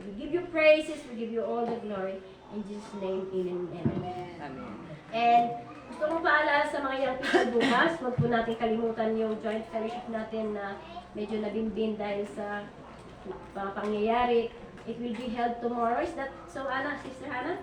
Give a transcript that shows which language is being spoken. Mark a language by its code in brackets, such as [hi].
[en] We give you praises, we give you all the glory. In Jesus' name, amen and amen. [tl] And gusto kong paalala sa mga young people bukas, huwag po natin kalimutan yung joint fellowship natin na medyo nabimbin dahil sa mga pangyayari. [en] It will be held tomorrow. Is that so, Anna, Sister Hannah?